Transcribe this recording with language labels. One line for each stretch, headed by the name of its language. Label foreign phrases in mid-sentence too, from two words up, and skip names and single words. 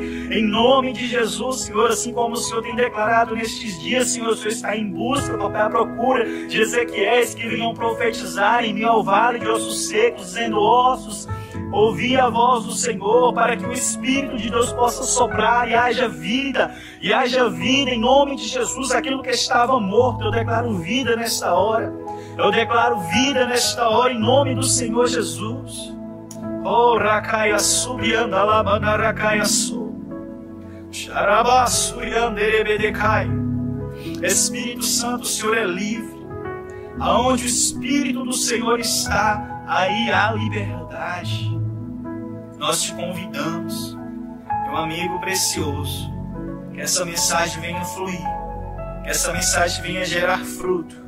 Portuguese: Em nome de Jesus, Senhor, assim como o Senhor tem declarado nestes dias, Senhor, o Senhor está em busca, papai, à procura de Ezequiéis que venham profetizar em meio ao vale de ossos secos, dizendo: ossos, ouvi a voz do Senhor, para que o Espírito de Deus possa soprar e haja vida em nome de Jesus. Aquilo que estava morto, eu declaro vida nesta hora. Eu declaro vida nesta hora em nome do Senhor Jesus. Oh, Rakaia subianda labana Rakaia su. Xarabaçu yanderebedecai. Espírito Santo, o Senhor é livre. Aonde o Espírito do Senhor está, aí há liberdade. Nós te convidamos, meu amigo precioso, que essa mensagem venha fluir, que essa mensagem venha gerar fruto.